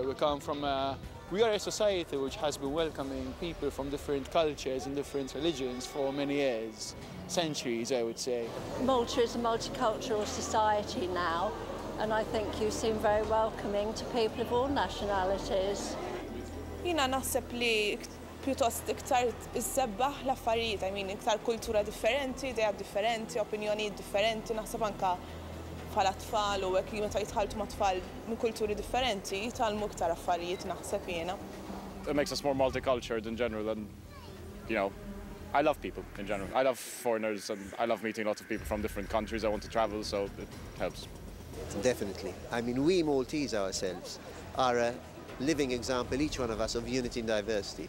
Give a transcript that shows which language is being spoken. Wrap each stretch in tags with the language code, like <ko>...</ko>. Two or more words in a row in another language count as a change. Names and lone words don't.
<en>We are a society which has been welcoming people from different cultures and different religions for many years, centuries, I would say. Malta is a multicultural society now, and I think you seem very welcoming to people of all nationalities.</en> <mt>Jina naħseb li pjuttost iktar iżebbaħ l-affarijiet, iktar kultura differenti, idea differenti, opinjoni differenti, naħseb anka bħala-tfal u hekk meta jitħalltu ma' tfal minn kulturi differenti, jitalmu iktar affarijiet naħseb jiena.</mt> <en>It makes us more multicultural in general, and I love people in general. I love foreigners, and I love meeting lots of people from different countries. I want to travel, so it helps. Definitely. We Maltese ourselves are a living example, each one of us, of unity and diversity.</en>